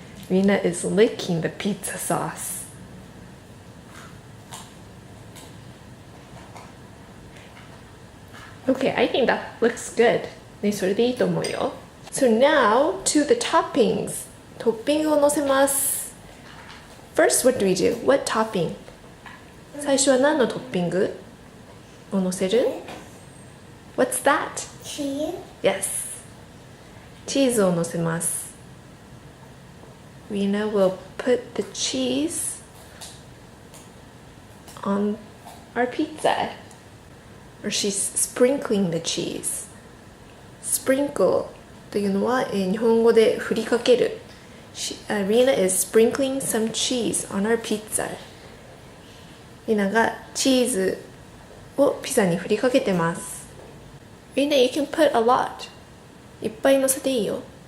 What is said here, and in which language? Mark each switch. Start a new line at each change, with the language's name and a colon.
English: Rina is licking the pizza sauce. Okay, I think that looks good.
Japanese: ね、それでいいと思うよ。
English: So now to the toppings.
Japanese: トッピングを乗せます。
English: First, what do we do? What topping?
Japanese: 最初は何のトッピングを乗せる？
English: What's that? Cheese.
Japanese: Yes. チーズを乗せます。
English: Rina will put the cheese on our pizza. Or she's sprinkling the cheese.
Japanese: Sprinkle というのは、日本語で振りかける。
English: Rina is sprinkling some cheese on our pizza.
Japanese: Rina がチーズをピザに振りかけてます。
English: Rina, you can put a lot.
Japanese: いっぱい乗せていいよ。